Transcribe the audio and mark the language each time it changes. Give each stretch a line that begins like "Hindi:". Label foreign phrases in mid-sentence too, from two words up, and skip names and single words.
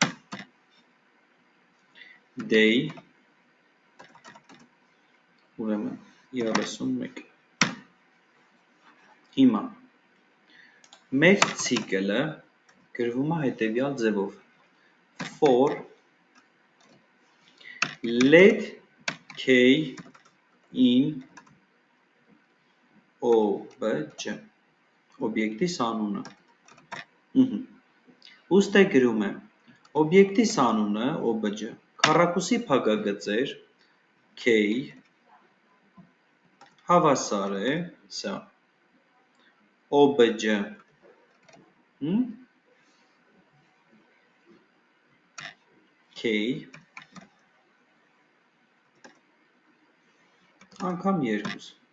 Armenian: day, ուրեմն 31։ Հիմա մեր ցիկլը գրվում է հետևյալ ձևով.
English: for let k in obj
Armenian: օբյեկտի անունը։ Ուստի գրում եմ օբյեկտի անունը obj քառակուսի փակագծեր k հավասար է սա obj k անգամ 2։